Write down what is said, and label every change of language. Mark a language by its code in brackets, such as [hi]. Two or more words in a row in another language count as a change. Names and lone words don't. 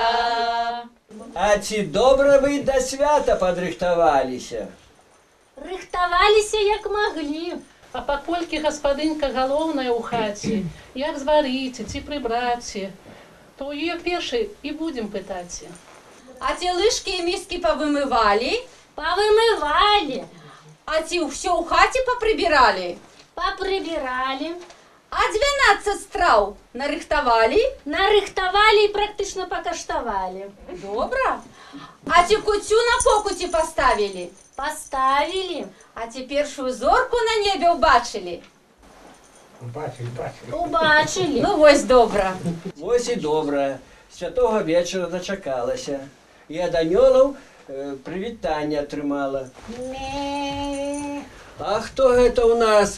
[be] А ці добра вы да свята падрыхтаваліся? Рыхтаваліся як маглі. А паколькі гаспадынька галоўная ў хаце, як зварыць ці прыбраць, то ў яе першай і будзем пытаць. [uk] А те лыжки и миски повымывали? [be] Повымывалі. [uk] А те все у хате поприбирали? [be] Поприбирали. А 12 страў нарыхтавалі? Нарыхтавалі і практычна пакаштавалі. Добра. [uk] А те куцю на покуті поставили? Поставили. А те першую зорку на небе убачили? Убачили. [be] Ну вось добра. Вось і добра. Святого вечара дачакалася. І ад анёлаў прывітанне атрымала. А хто гэта ў нас?